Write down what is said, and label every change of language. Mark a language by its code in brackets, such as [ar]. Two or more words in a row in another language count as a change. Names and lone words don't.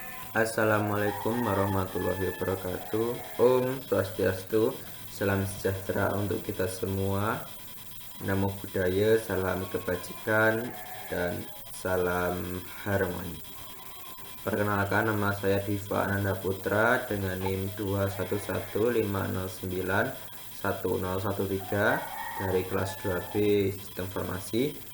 [ar] السلام عليكم ورحمة الله وبركاته. [id] Om Swastiastu, salam sejahtera untuk kita semua. [pi] Namo Buddhaya, [id] salam kebajikan, dan salam harmoni. Perkenalkan, nama saya Diva Ananda Putra dengan NIM 21150911013 dari kelas 2B Sistem Informasi.